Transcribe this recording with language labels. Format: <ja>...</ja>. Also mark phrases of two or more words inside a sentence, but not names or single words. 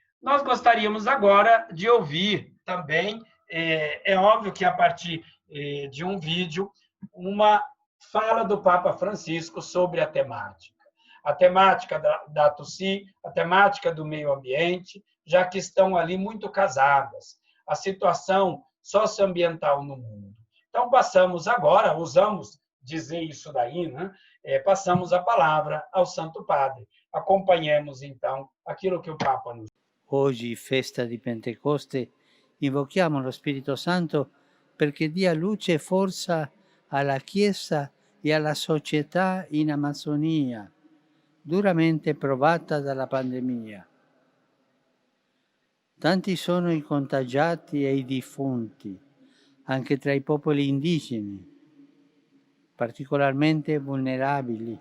<pt>Nós gostaríamos agora de ouvir também, é óbvio que a partir de um vídeo, uma fala do Papa Francisco sobre a temática da TUSI, a temática do meio ambiente, já que estão ali muito casadas, a situação socioambiental no mundo. Então, passamos agora, ousamos dizer isso daí, né? Passamos a palavra ao Santo Padre. Acompanhemos, então, aquilo que o Papa nos...</pt> <it>Oggi, festa di Pentecoste, invochiamo lo Spirito Santo perché dia luce e forza alla Chiesa e alla società in Amazzonia, duramente provata dalla pandemia. Tanti sono i contagiati e i defunti, anche tra i popoli indigeni, particolarmente vulnerabili.</it>